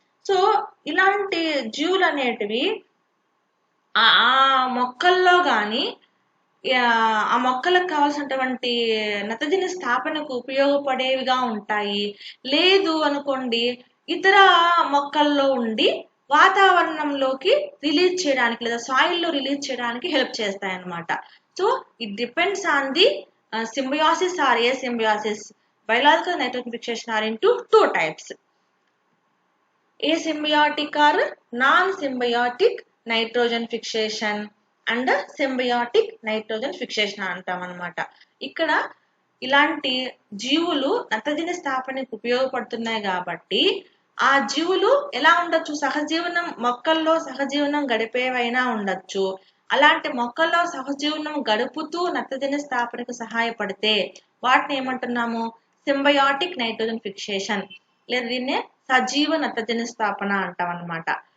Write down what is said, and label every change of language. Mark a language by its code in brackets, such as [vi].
[te] So ఇలాంటి జీవులు అనేటివి ఆ మొక్కల్లో కానీ ఆ మొక్కలకు కావాల్సినటువంటి నత్రజని స్థాపనకు ఉపయోగపడేవిగా ఉంటాయి. లేదు అనుకోండి ఇతర మొక్కల్లో ఉండి వాతావరణంలోకి రిలీజ్ చేయడానికి లేదా సాయిల్లో రిలీజ్ చేయడానికి హెల్ప్ చేస్తాయి అన్నమాట. [en] So it depends on the symbiosis or asymbiosis. Biological nitrogen fixation are into two types: asymbiotic or non-symbiotic nitrogen fixation and symbiotic nitrogen fixation [te] అంటాం అనమాట. ఇక్కడ ఇలాంటి జీవులు నత్రజని స్థాపనకు ఉపయోగపడుతున్నాయి కాబట్టి ఆ జీవులు ఎలా ఉండొచ్చు, సహజీవనం మొక్కల్లో సహజీవనం గడిపేవైనా ఉండొచ్చు. అలాంటి మొక్కల్లో సహజీవనం గడుపుతూ నత్రజని స్థాపనకు సహాయపడితే వాటిని ఏమంటున్నాము, సింబయాటిక్ నైట్రోజన్ ఫిక్సేషన్ లేదా దీన్నే సజీవ నత్రజని స్థాపన అంటాం అనమాట.